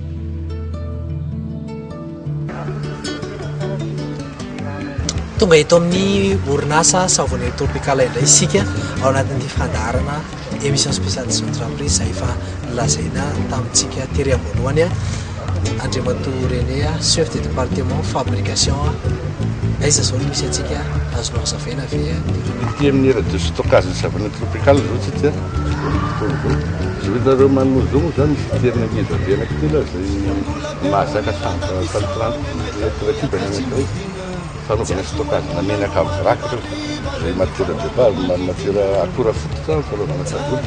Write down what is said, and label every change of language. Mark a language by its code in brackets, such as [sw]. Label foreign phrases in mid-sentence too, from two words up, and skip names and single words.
[mg] Tonga eto amin'ny orinasa savony tropikala indray isika ao anatin'ny fandarana [fr] émission spéciale de entreprise [mg] izay efa lazaina tamintsika tery ambonivoany. [fr] Andriamatoa René, chef de département fabrication. [mg] Aiza zao misy antsika azonao hazavaina ve ity amin'ny [fr] era de stockage [mg] ny savony tropikala zao tsika zareo mamonzo moa zany misy terina ngeza be anankitelo zay mahazaka centre fanaovana stockage na menaka amin'ny vrac zay [fr] matière de base [mg] matière akora fototra fanaovana savony.